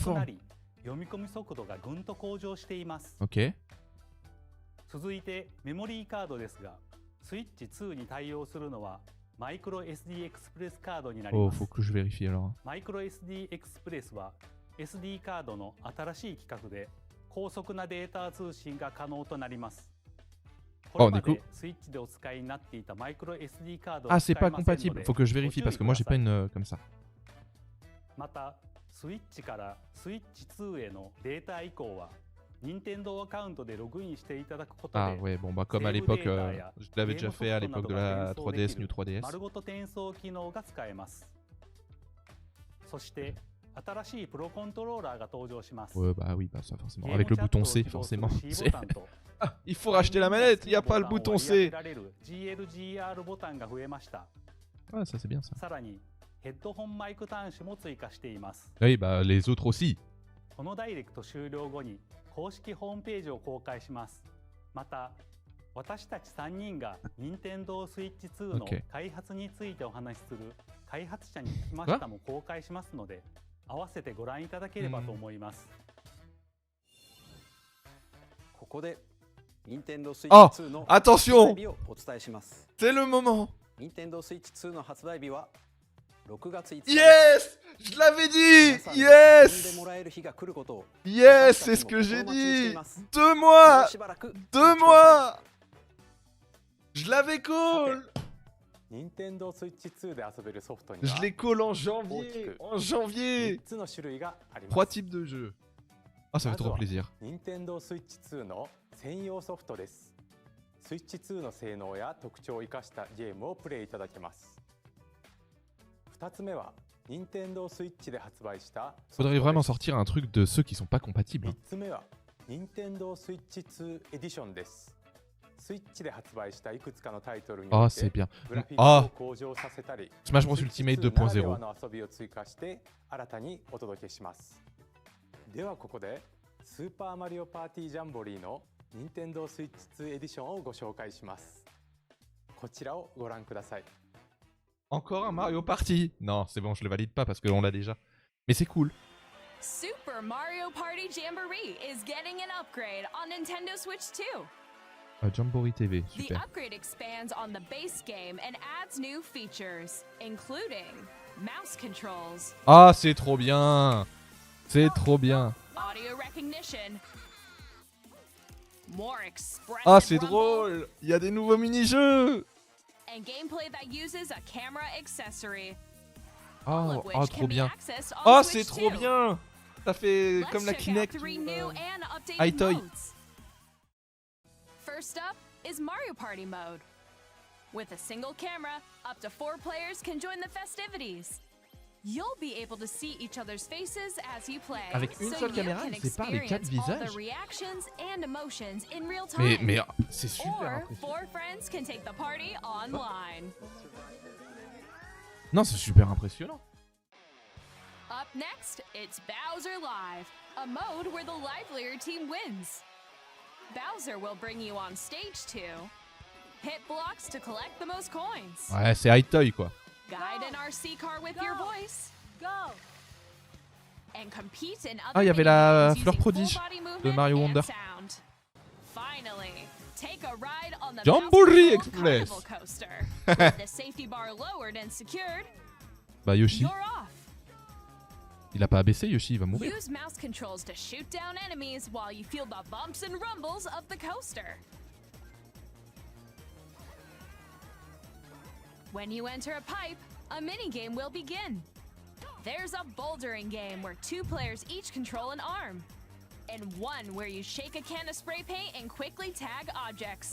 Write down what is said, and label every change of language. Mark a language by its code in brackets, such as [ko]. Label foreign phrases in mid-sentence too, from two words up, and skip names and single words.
[ja] が赤くな [fr] forme. [ja] り読み込み速度がぐんと向上しています。 [fr] Ok. [ja] 続いてメモリーカードですが、スイッチ2に対応するのはマイクロ SD エクスプレスカードになり [fr] Oh, [ja] ます。 [fr] faut que je vérifie alors. [ja] マイクロ SD エクスプレスは SD カードの新しい規格で高速なデータ通信が可能となります。これまでスイッチでお使いになっていたマイクロ SD カードを [fr] Ah, [ja] 使 [fr] c'est [ja] え [fr] pas [ja] ませんの [fr] compatible. [ja] で [fr] Faut que je vérifie [ja] ご注意 [fr] parce que moi j'ai [ja] くだ [fr] pas [ja] さい。 [fr] une comme ça. [ja] またスイッチからスイッチ2へのデータ移行は Nintendo アカウントでログインしていただくことで [fr] Ah ouais, bon bah comme à [ja] Save [fr] l'époque, [ja] data や [fr] je l'avais déjà fait à l'époque de la 3DS, New 3DS. [ja] 丸ごと転送機能が使えます。そして新しいプロコントローラーが登場します。 [fr] Ouais, bah oui, bah ça forcément. [ja] ゲーム [fr] Avec le [ja] チャット [fr] bouton [ja] を [fr] C, [ja] 起動する [fr] forcément. [ja] C ボ [fr] C'est- [ja] タンと [fr] Ah, il faut racheter la manette, il n'y a pas le bouton C. [ja] GLGR ボタンが増えました。 [fr] Ah, ça c'est bien ça. [ja] さらにヘッドホンマイク端子も追加しています。 [fr] Oui, bah les autres aussi. [ja] このダイレクト終了後に公式ホームページを公開します。また私たち3人が Nintendo Switch 2の [fr] OK [ja] 開発についてお話しする開発者に聞きましたも公開しますので、合わせてご覧いただければと思います。ここで Nintendo Switch あ 2の [fr] attention [ja] 発売日をお伝えします。 [fr] C'est le moment. [ja] Nintendo Switch 2の発売日は6月5日。 [fr] Yes, je l'avais dit. [ja] 皆さんが遊んで [fr] Yes, [ja] もらえる日が来ることを [fr] yes, c'est ce que j'ai dit. 2 mois, [ja] もうしばらく [fr] 2 mois. Je l'avais call. [ja] Nintendo Switch 2で遊べるソフトに [fr] Je [ja] は [fr] les colle en janvier. En janvier. [ja] 3 つの種類がありま [fr] 3 [ja] す。 [fr] types de jeux. Ah, ça fait trop plaisir. [ja] Nintendo Switch 2の専用ソフトです。Switch 2の性能や特徴を生かしたゲームをプレイいただけます。2つ目は Nintendo Switch で発売したソフト [fr] Faudrait [ja] です。 [fr] vraiment sortir un truc de ceux qui sont pas compatibles. [ja] 3 つ目は Nintendo Switch 2 Edition です。スイッチで発売したいくつかのタイトルに [fr] Ah, [ja] よっ [fr] c'est [ja] て [fr] bien. [ja] グラフィックを [fr] Ah, [ja] 向上させたり、 [fr] Smash Bros Ultimate [ja] スイッチ2ならでは [fr] 2.0. [ja] の遊びを追加して新たにお届けします。ではここでスーパーマリオパーティージャンボリーの Nintendo Switch 2エディションをご紹介します。こちらをご覧ください。 [fr] Encore un Mario Party. Non, c'est bon, je le valide pas parce qu'on l'a déjà. Mais c'est cool. [en] Super Mario Party Jamboree is getting an upgrade on Nintendo Switch 2. Jamboree TV, The [fr] super. [en] upgrade expands on the base game and adds new features, including mouse controls, [fr] Ah, c'est trop bien. C'est trop bien. [en] audio recognition, more expressive [fr] Ah, c'est [en] rumble, [fr] drôle. Il y a des nouveaux mini-jeux. [en] and gameplay that uses a camera accessory. All [fr] Oh, [en] of which [fr] oh [en] can [fr] trop [en] be [fr] bien. [en] accessed on [fr] Oh, [en] Switch [fr] c'est trop [en] 2. [fr] bien. Ça fait [en] Let's [fr] comme la [en] check out [fr] Kinect [en] 3 [fr] ou, [en] new and updated [fr] iToy. [en] modes. First up is Mario Party mode. With a single camera, up to 4 players can join the festivities. You'll be able to see each other's faces as you play. [fr] Avec une [en] so [fr] seule [en] you [fr] caméra, [en] can [fr] il sépare les 4 [en] experience all [fr] visages. [en] the reactions and emotions in real time. [fr] Mais c'est super [en] Or [fr] impressionnant. [en] 4 friends can take the party online. [fr] Non, c'est super impressionnant. [en] Up next, it's Bowser Live, a mode where the livelier team wins. Bowser will bring you on stage to hit blocks to collect the most coins, [fr] Ouais, c'est iToy quoi. [en] guide an RC car with your voice, and compete in other [fr] Ah, il y avait la [en] minigames [fr] fleur [en] using [fr] prodige [en] full-body [fr] de [en] movement [fr] Mario [en] and [fr] Wonder. [en] sound. Finally, take a ride on the Jamboree Bowser Express. Carnival coaster. With the safety bar lowered and secured, [fr] Bah Yoshi, [en] you're off. [fr] il a pas abaissé Yoshi, il va mourir. [en] Use mouse controls to shoot down enemies while you feel the bumps and rumbles of the coaster. When you enter a pipe, a minigame will begin. There's a bouldering game where 2 players each control an arm, and one where you shake a can of spray paint and quickly tag objects.